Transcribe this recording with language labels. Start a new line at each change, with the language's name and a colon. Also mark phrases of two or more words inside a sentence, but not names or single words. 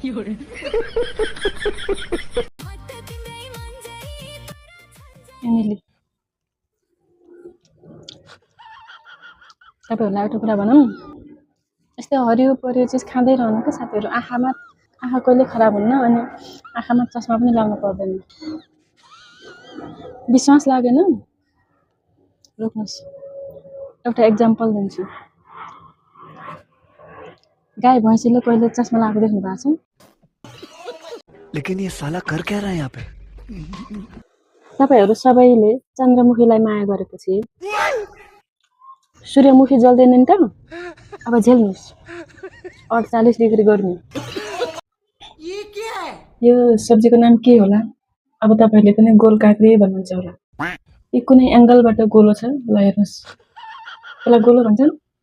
Nepali: एमिली, तपाईँहरूलाई एउटा कुरा भनौँ, यस्तै हरियो परियो चिज खाँदै रहनु क्या साथीहरू, आँखा कहिले खराब हुन्न, अनि आँखामा चस्मा पनि लाउनु पर्दैन। विश्वास लागेन, रोक्नुहोस्, एउटा एक्जाम्पल दिन्छु। गाई भैँसीले कहिले चस्मा लगाएको देख्नु भएको छ?
Hindi: लेकिन ये साला कर क्या रहा है यहाँ पे?
Nepali: तपाईहरू सबैले चन्द्रमुखीलाई माया गरेपछि सूर्यमुखी जल्दैन नि त? अब झेल्नुहोस् 48 डिग्री गर्मी। यो सब्जीको नाम के होला? अब तपाईहरुले पनि गोल काँक्री भन्नुहुन्छ होला। यो कुनै एंगलबाट गोलो छ, ल हेर्नुस्, यसलाई गोलो भन्छन्।